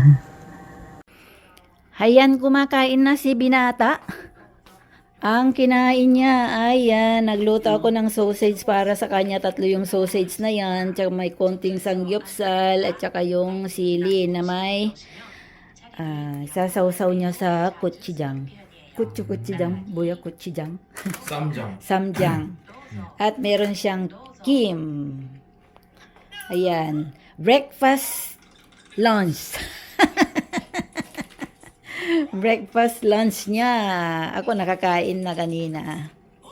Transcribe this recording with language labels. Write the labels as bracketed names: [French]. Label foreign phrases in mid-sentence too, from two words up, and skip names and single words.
[Filipino] Hayan, kumakain na si binata. Ang kinain niya ay nagluto ako ng sausage para sa kanya. 3 yung sausage na yan. Tsaka may konting sangyupsal at tsaka yung sili na may sasawsaw niya sa gochujang. Gochujang, buya gochujang. [Korean] 쌈장. [Filipino] Samjang. At meron siyang kim. [English] Ayan. Breakfast, lunch. Breakfast, lunch [Filipino] niya. Ako nakakain na kanina.